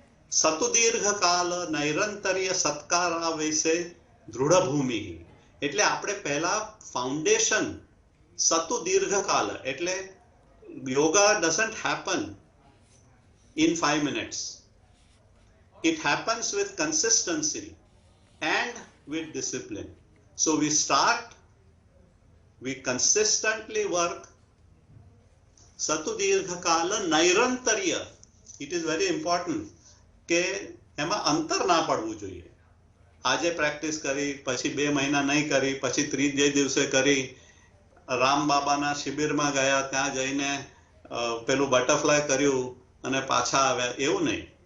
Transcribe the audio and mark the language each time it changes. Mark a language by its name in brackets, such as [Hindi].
[Sanskrit] સતુ દીર્ઘકાલ નૈરંતર્ય સત્કારા વિશે દૃઢ ભૂમિ. [Gujarati] એટલે આપણે પહેલા ફાઉન્ડેશન, સતુ દીર્ઘકાલ, એટલે [English] Yoga doesn't happen in 5 minutes. It happens with consistency and with discipline. So we consistently work. [Sanskrit] Satu dirghakala nairantarya. [English] It is very important [Gujarati] કે એમાં અંતર ના પડવું જોઈએ. આજે પ્રેક્ટિસ કરી, પછી 2 મહિના નહીં કરી, પછી 3 દિવસે કરી, રામ બાબાના શિબિરમાં ગયા, ત્યાં જઈને પેલું બટરફ્લાય કર્યું અને પાછા આવ્યા, એવું નહીં.